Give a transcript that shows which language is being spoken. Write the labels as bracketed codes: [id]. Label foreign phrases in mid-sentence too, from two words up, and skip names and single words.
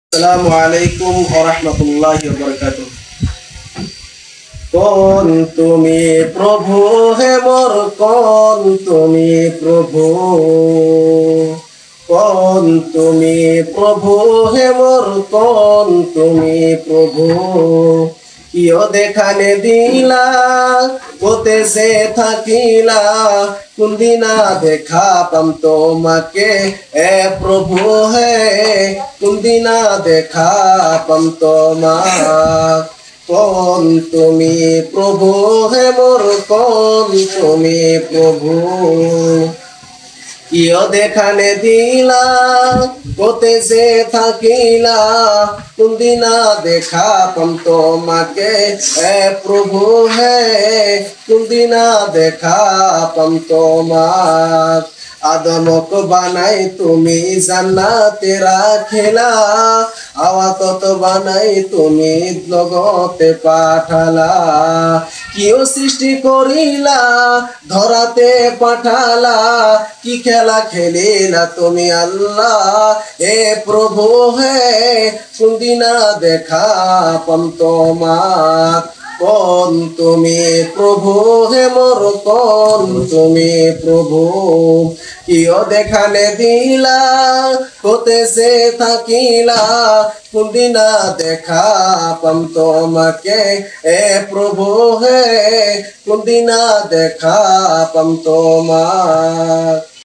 [ar] السلام عليكم ورحمة الله وبركاته. [as] কোন তুমি প্রভু হে মোর, কোন তুমি প্রভু, কোন তুমি প্রভু হে মোর, কোন তুমি প্রভু। কিয় দেখানে দিলা কোতে সে থাকিলা, কোনদিনা দেখা পাম তোমাকে এ প্রভু হে, কোনদিনা দেখা পাম তোমাক। কোন তুমি প্রভু হে মোর, কোন তুমি প্রভু। কিয় দেখানে দিলা কোতে সে থাকিলা, কোনদিনা দেখা পাম তোমাকে এ প্রভু হে, কোনদিনা দেখা পাম তোমাক। আদমক বানাই তুমি জান্নাতে রাখিলা, আওয়াতত বানাই তুমি জগতে পাঠালা। কিও সৃষ্টি করিলা ধরাতে পাঠালা, কি খেলা খেলিলা তুমি আল্লাহ এ প্রভু হে, কোনদিনা দেখা পাম তোমাক। কোন তুমি প্রভু হে মোর, কোন তুমি প্রভু। কিয় দেখানে দিলা কোতে সে থাকিলা, কোনদিনা দেখা পাম তোমাকে এ প্রভু হে, কোনদিনা দেখা পাম তোমাক।